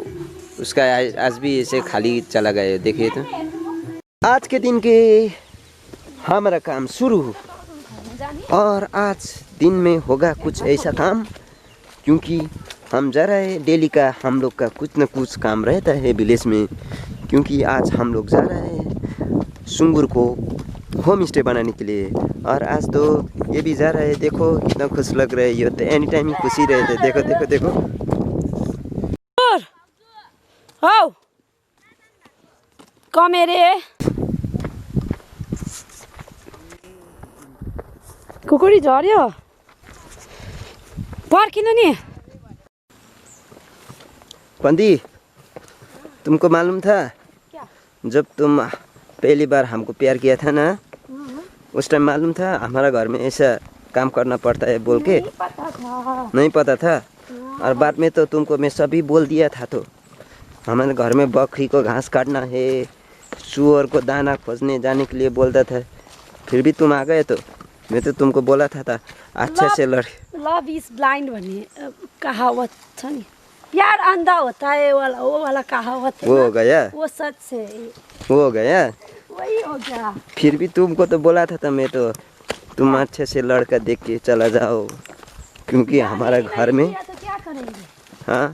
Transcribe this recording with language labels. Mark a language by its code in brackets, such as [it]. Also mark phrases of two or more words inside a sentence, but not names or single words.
[hi] उसका आज भी ऐसे खाली चला गया। देखिए तो आज के दिन के हमारा काम शुरू और आज दिन में होगा कुछ ऐसा काम, क्योंकि हम जा रहे हैं। डेली का हम लोग का कुछ न कुछ काम रहता है विलेज में, क्योंकि आज हम लोग जा रहे हैं सुंगुर को होम स्टे बनाने के लिए। और आज तो ये भी जा रहा है। देखो कितना खुश लग रहा है। ये तो [en] any time [hi] ही खुशी रहते। देखो देखो देखो [ne] हौ कमेरे कुकुरी झर्यो पर्खिनु नि। [hi] पंदी, तुमको मालूम था क्या? जब तुम पहली बार हमको प्यार किया था ना, उस टाइम मालूम था हमारा घर में ऐसा काम करना पड़ता है बोल के? नहीं पता था। नहीं पता था। और बाद में तो तुमको मैं सभी बोल दिया था। तो हमारे घर में बकरी को घास काटना है, सुअर को दाना खोजने जाने के लिए बोलता था, फिर भी तुम आ गए। तो मैं तो तुमको बोला था अच्छे से लड़। [en] love is blind [ne] भन्ने कहावत छ नि, [hi] प्यार अंधा होता है वो वाला कहावत है। वो हो गया, वो सच है। वो हो गया। वही हो गया। फिर भी तुमको तो बोला था मैं तो, तुम अच्छे से लड़का देख के चला जाओ, क्योंकि हमारा घर में। तो क्या करेंगे? हाँ,